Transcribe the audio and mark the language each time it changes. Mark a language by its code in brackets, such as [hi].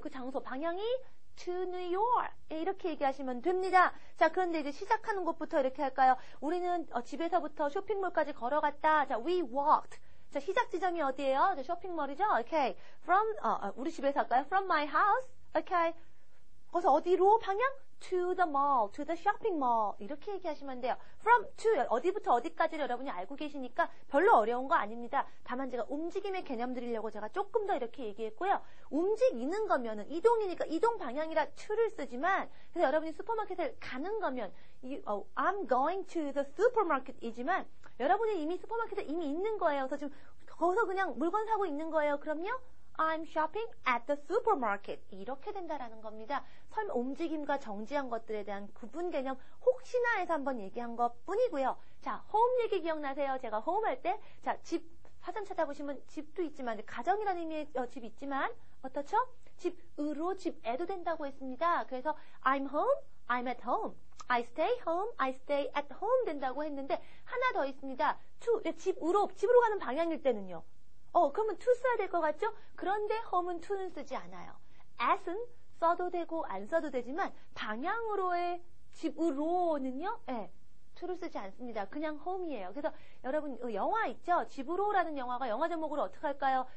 [ko] 그 장소 방향이 [en] to New York. [ko] 이렇게 얘기하시면 됩니다. 자, 그런데 이제 시작하는 곳부터 이렇게 할까요? 우리는 집에서부터 쇼핑몰까지 걸어갔다. [en] 자, we walked. [ko] 자, 시작 지점이 어디예요? 자, 쇼핑몰이죠? 오케이. from 우리 집에서 할까요? [en] from my house. [ko] 오케이. 거기서 어디로 방향? [en] to the mall, to the shopping mall [ko] 이렇게 얘기하시면 돼요. from to 어디부터 어디까지를 여러분이 알고 계시니까 별로 어려운 거 아닙니다. 다만 제가 움직임의 개념 드리려고 제가 조금 더 이렇게 얘기했고요. 움직이는 거면은 이동이니까 이동 방향이라 to를 쓰지만 그래서 여러분이 슈퍼마켓을 가는 거면 [en] I'm going to the supermarket [ko] 이지만 여러분이 이미 슈퍼마켓에 이미 있는 거예요. 그래서 지금 거기서 그냥 물건 사고 있는 거예요. 그럼요. [en] I'm shopping at the supermarket. [ko] 이렇게 된다라는 겁니다. 설마 움직임과 정지한 것들에 대한 구분 개념 혹시나 해서 한번 얘기한 것 뿐이고요. 자, home 얘기 기억나세요? 제가 home 할 때, 자, 집, 화장 찾아보시면 집도 있지만, 가정이라는 의미의 집 있지만, 어떻죠? 집으로, 집에도 된다고 했습니다. 그래서 [en] I'm home, I'm at home. I stay home, I stay at home [ko] 된다고 했는데, 하나 더 있습니다. to, 집으로 가는 방향일 때는요. 그러면 to 써야 될 것 같죠? 그런데 home은 to는 쓰지 않아요. at은 써도 되고 안 써도 되지만 방향으로의 집으로는요, to를 쓰지 않습니다. 그냥 home이에요. 그래서 여러분 영화 있죠? 집으로라는 영화가 영화 제목으로 어떻게 할까요?